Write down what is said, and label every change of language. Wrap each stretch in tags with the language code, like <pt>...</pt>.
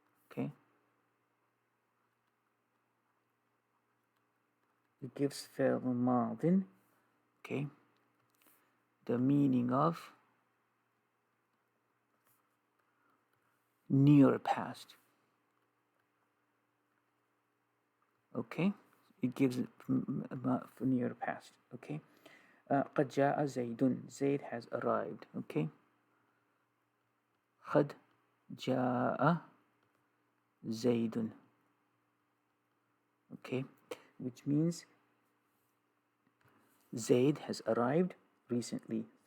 <en>Okay, it gives فعل ماضٍ. Okay, the meaning of near past. Okay, it gives it for near past.</en> <ar>Okay, قد جاء زيد.</ar> <en>Zaid has arrived.</en> <ar>Okay, قد جاء زيد.</ar> <en>Okay, which means Zaid has arrived recently.</en>